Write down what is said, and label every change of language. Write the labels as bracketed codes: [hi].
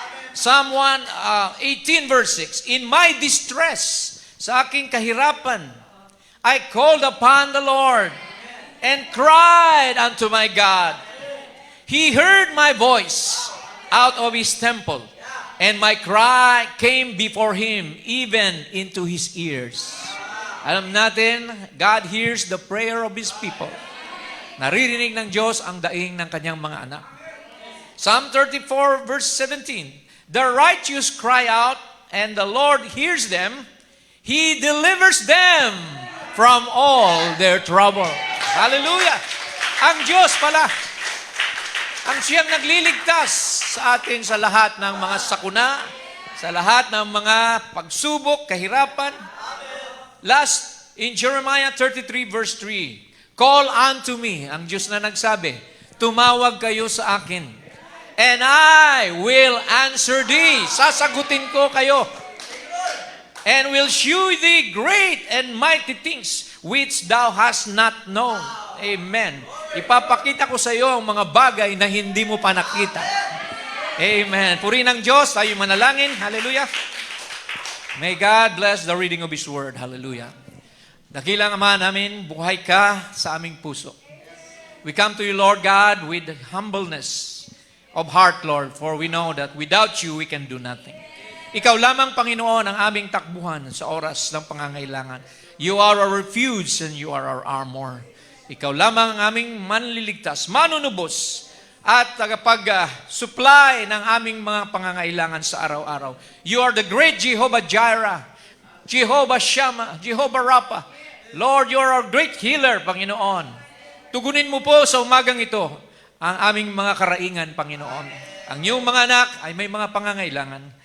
[en] Psalm 18 verse 6, in my distress, [tl] sa aking kahirapan, [en] I called upon the Lord and cried unto my God. He heard my voice out of His temple. And my cry came before Him, even into His ears. [tl] Alam natin, [en] God hears the prayer of His people. [tl] Naririnig ng Diyos ang daing ng kanyang mga anak. [en] Psalm 34 verse 17. The righteous cry out, and the Lord hears them. He delivers them from all their trouble. Hallelujah! [tl] Ang Diyos pala, ang siyang nagliligtas sa atin sa lahat ng mga sakuna, sa lahat ng mga pagsubok, kahirapan. [en] Last, in Jeremiah 33 verse 3, call unto me, [tl] ang Diyos na nagsabi, tumawag kayo sa akin, [en] and I will answer thee. [tl] Sasagutin ko kayo. [en] And will shew thee great and mighty things which thou hast not known. Amen. [tl] Ipapakita ko sa iyo ang mga bagay na hindi mo pa nakita. Amen. Purihin ng Diyos, tayo manalangin. Hallelujah. [en] May God bless the reading of His Word. Hallelujah. [tl] Dakilang Ama namin, buhay ka sa aming puso. [en] We come to you, Lord God, with humbleness of heart, Lord, for we know that without you, we can do nothing. [tl] Ikaw lamang, Panginoon, ang aming takbuhan sa oras ng pangangailangan. [en] You are our refuge and you are our armor. [tl] Ikaw lamang ang aming manliligtas, manunubos, at tagapag-supply ng aming mga pangangailangan sa araw-araw. [en] You are the great Jehovah Jireh, Jehovah Shammah, Jehovah Rapha. Lord, you are our great healer, Panginoon. [tl] Tugunin mo po sa umagang ito ang aming mga karaingan, Panginoon. Ang iyong mga anak ay may mga pangangailangan.